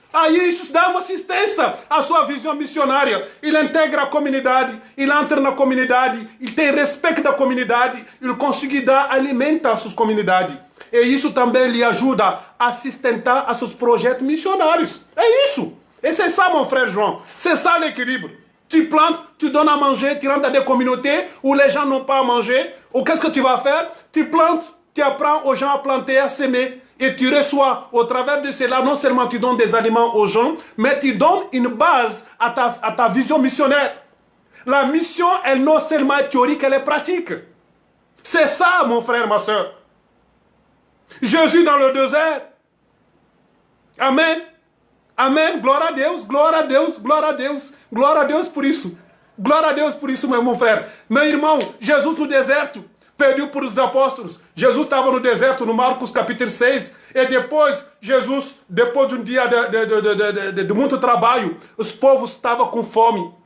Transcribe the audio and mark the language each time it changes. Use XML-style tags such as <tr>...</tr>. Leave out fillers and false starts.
<pt>Aí isso dá uma assistência à sua visão missionária. Ele integra a comunidade, ele entra na comunidade, ele tem respeito da comunidade, ele consegue dar alimento à sua comunidade. E isso também lhe ajuda a sustentar a seus projetos missionários. É isso.</pt> <fr>Et c'est ça, mon frère João. C'est ça l'équilibre. Tu plantes, tu donnes à manger, tu rentres dans des communautés où les gens n'ont pas à manger. Ou qu'est-ce que tu vas faire? Tu plantes, tu apprends aux gens à planter, à s'aimer. Et tu reçois, au travers de cela, non seulement tu donnes des aliments aux gens, mais tu donnes une base à ta vision missionnaire. La mission, elle non seulement est théorique, elle est pratique. C'est ça, mon frère, ma soeur. Jésus dans le désert. Amen.</fr> <pt>Amém, glória a Deus, glória a Deus, glória a Deus, glória a Deus por isso. Glória a Deus por isso, meu irmão frère. Meu irmão, Jesus no deserto pediu para os apóstolos. Jesus estava no deserto, no Marcos capítulo 6. E depois, Jesus, depois de um dia de muito trabalho, os povos estavam com fome.</pt>